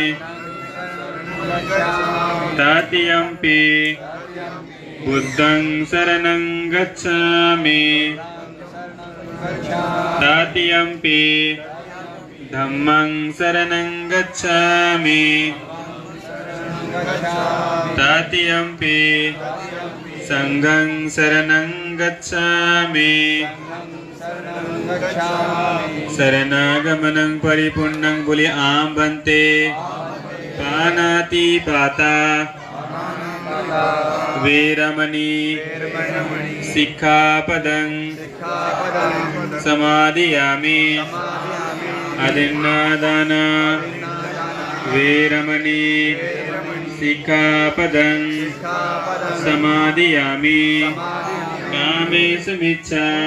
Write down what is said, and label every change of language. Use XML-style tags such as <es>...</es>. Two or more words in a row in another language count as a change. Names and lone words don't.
<pi>तृतीयंपि बुद्धं शरणं गच्छामि, तृतीयंपि धम्मं शरणं गच्छामि, तृतीयंपि संघं शरणं गच्छामि, शरणागमनं परिपूर्णं, बोले आम बनते। पानातिपाता वीरमणि सिक्खापदं समादियामि, अदिन्नादाना वीरमणि सिक्खापदं समादियामि, कामेषु मिच्छा</pi>